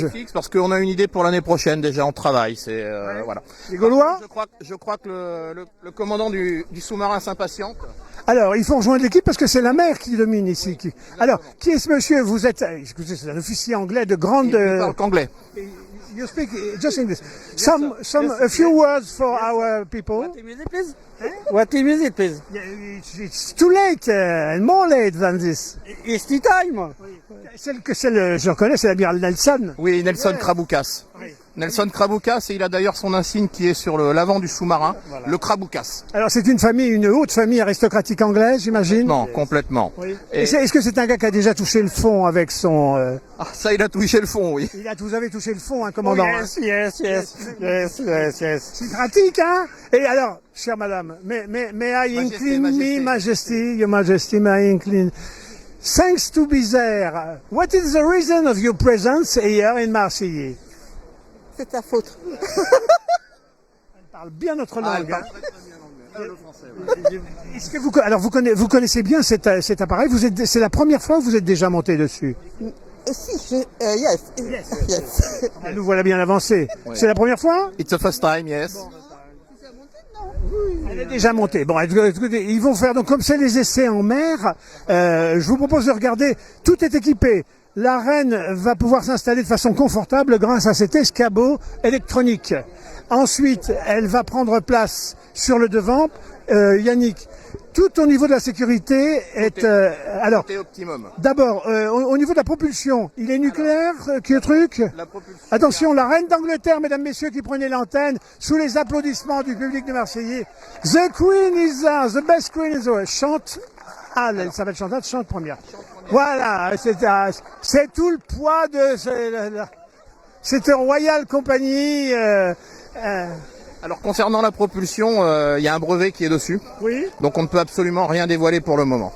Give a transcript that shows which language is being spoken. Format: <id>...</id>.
<fr>Idéfix parce qu'on a une idée pour l'année prochaine déjà, on travaille. C'est voilà. Les Gaulois. Je crois que le commandant du sous-marin s'impatiente. Alors, il faut rejoindre l'équipe parce que c'est la mer qui domine ici. Alors, qui est ce monsieur? Vous êtes, excusez, c'est un officier anglais de grande. Il parle qu'anglais.</fr> <en>You speak just English. A few words for our people. What team is it, please? What team is it, please? It's too late, and more late than this. It's tea time.</en> <fr>Je reconnais, c'est l'amiral Nelson. Oui, Nelson Kraboukas. Nelson Craboucas, et il a d'ailleurs son insigne qui est sur l'avant du sous-marin, le Craboucas. Alors c'est une famille, une haute famille aristocratique anglaise, j'imagine. Non, complètement. Oui. Et- Est-ce que c'est un gars qui a déjà touché le fond avec son... Ah, ça, il a touché le fond, oui. Vous avez touché le fond, hein, commandant. hein.</fr> <en>Yes.</en> <fr>C'est pratique, hein. Et alors, chère madame,</fr> <en>may I incline me, Majesty, Your Majesty, may I incline... Thanks to be there, what is the reason of your presence here in Marseille?</en> <fr>C'est ta faute. Elle parle bien notre langue. hein. Est-ce que vous connaissez bien cet appareil? C'est la première fois que vous êtes déjà monté dessus?</fr> <en>Yes.</en> <fr>Ah, nous voilà bien avancés. C'est la première fois?</fr> <en>It's the first time, yes.</en> <fr>Elle est déjà montée. Bon, écoutez, ils vont faire, donc comme c'est les essais en mer, je vous propose de regarder, tout est équipé. La reine va pouvoir s'installer de façon confortable grâce à cet escabeau électronique. Ensuite, elle va prendre place sur le devant. Yannick, tout au niveau de la sécurité est... alors, C'était optimum. d'abord, au niveau de la propulsion, il est nucléaire, qui est truc? La propulsion. Attention, la reine d'Angleterre, mesdames, messieurs, qui prenait l'antenne, sous les applaudissements du public de Marseillais.</fr> <en>The Queen is there, the best Queen is there.</en> <fr>Chante. Ah, elle s'appelle Chantal, chante première. Voilà, c'est tout le poids de cette Royal Company. Alors, concernant la propulsion, il y a un brevet qui est dessus. Oui, Donc, on ne peut absolument rien dévoiler pour le moment.</fr>